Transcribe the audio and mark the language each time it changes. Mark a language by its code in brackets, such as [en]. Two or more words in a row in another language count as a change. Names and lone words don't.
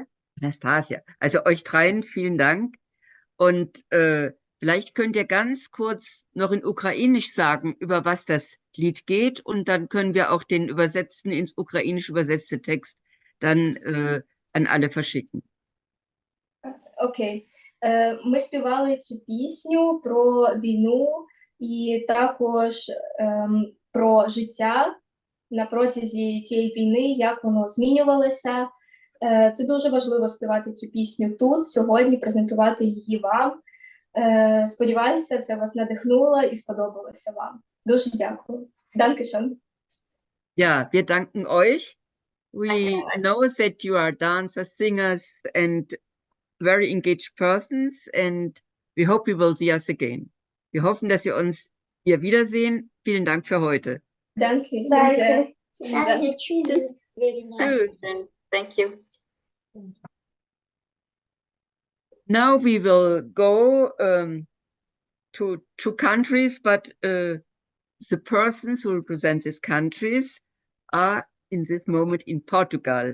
[de] Anastasia. Also euch dreien vielen Dank. Und vielleicht könnt ihr ganz kurz noch in Ukrainisch sagen, über was das Lied geht. Und dann können wir auch den übersetzten, ins Ukrainisch übersetzte Text dann an alle verschicken. [uk] Окей. Ми співали цю пісню про війну і також про життя на протязі цієї війни, як воно змінювалося. Це дуже важливо співати цю пісню тут, сьогодні, презентувати її вам. Сподіваюся, це вас надихнуло і сподобалося вам. Дуже дякую. [de] Dankeschön. Ja, wir danken euch. [en] We know that you are dancers, singers and very engaged persons, and we hope you will see us again. [de] Wir hoffen, dass wir uns hier wiedersehen. Vielen Dank für heute. Danke. Danke. Danke. Tschüss. Tschüss. [en] Thank you. Now we will go to countries, but the persons who represent these countries are in this moment in Portugal.